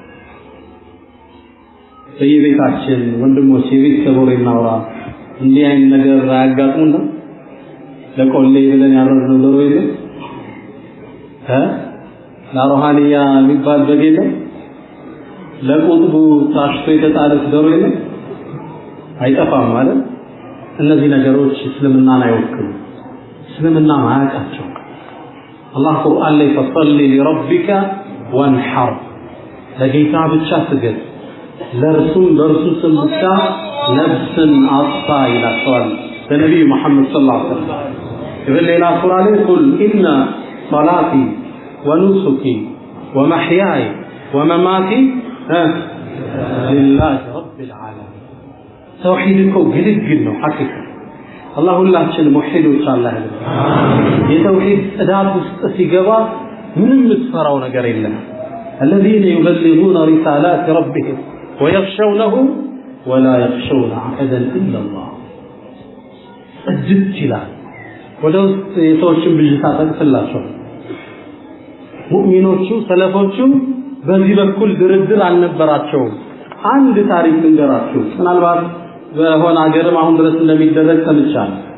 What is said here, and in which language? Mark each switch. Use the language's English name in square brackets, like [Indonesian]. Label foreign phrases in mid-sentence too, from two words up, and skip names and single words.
[Amharic] በየቤታችን ወንድሞች የቤተሰብ ወሬ እናውራ እንዲህ አይነት ነገር አያጋጥሙና ለቆሌ ብለን ያረድነው ዶሮ የለም ለሩሃንያ የሚባል በግ የለም ለቁጥቡ ታሽቶ የተጣለች ዶሮ የለም አይጠፋም ማለት እነዚህ ነገሮች እስልምናን አይወክሉም እስልምና ማያውቃቸው አላህ ቁርአን ላይ [Arabic] ፈصل لربك وانحر [Amharic] ለጌታ ብቻ ስገድ ለርሱም በርሱ ስም ብቻ ነፍስን አጥፋ ይላቸዋል በነቢዩ መሐመድ [Arabic] صلى الله عليه وسلم [Amharic] በሌላ ሱራ ላይ [Arabic] قل ان صلاتي ونسكي ومحياي ومماتي لله رب العالمين [Amharic] توحيدكو ግልግል ነው ሐቂቃ አላህ ሁላችን ሙሂዶች አላህ የተውሂድ ጽዳት ውስጥ ሲገባ ምንም ምትፈራው ነገር የለም [Arabic] الذين يبلغون رسالات ربهم ويخشونه ولا يخشون أحدا إلا الله [Amharic] እጅት ይላል ወደ ውስጥ የሰዎችን ብዥታ ተቀጥላቸው ሙእሚኖቹ ሰለፎቹ በዚህ በኩል ድርድር አልነበራቸውም አንድ ታሪክ ልንገራችሁ ምናልባት በሆነ ሀገርም አሁን ድረስ እንደሚደረግ ሰምቻለሁ።